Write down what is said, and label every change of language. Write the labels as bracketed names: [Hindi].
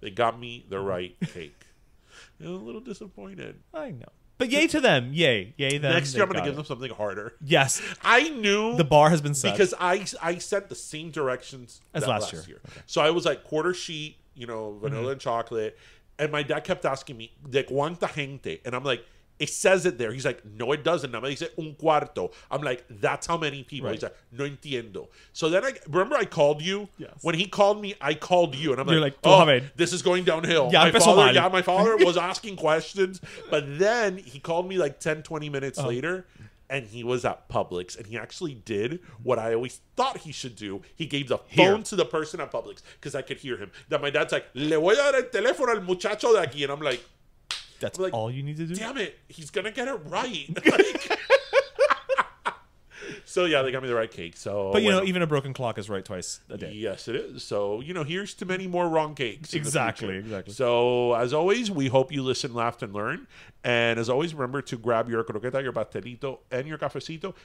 [English] They got me the right cake. I'm a little disappointed. I know. But yay to them. Yay them. Next year I'm going to give them something harder. Yes. I knew. The bar has been set. Because I set the same directions as last year. Okay. So I was like quarter sheet, vanilla and chocolate. And my dad kept asking me, [Spanish] ¿de cuánta gente? [English] And I'm like, it says it there. He's like, no, it doesn't. [Spanish] Nada más dice un cuarto. [English] I'm like, that's how many people. Right. He's like, [Spanish] no entiendo. [English] So then I called you. Yes. When he called me, I called you. And I'm like, this is going downhill. Yeah, my father was asking questions. But then he called me like 10, 20 minutes later. and he was at Publix, and he actually did what I always thought he should do. He gave the phone to the person at Publix, because I could hear him. That my dad's like, [Spanish] le voy a dar el teléfono al muchacho de aquí. [English] And I'm like, that's all you need to do? Damn it, he's going to get it right. Like, so, yeah, they got me the right cake. So, but, even a broken clock is right twice a day. Yes, it is. So, here's to many more wrong cakes. Exactly. So, as always, we hope you listen, laughed, and learned. And as always, remember to grab your croqueta, your pastelito, and your cafecito.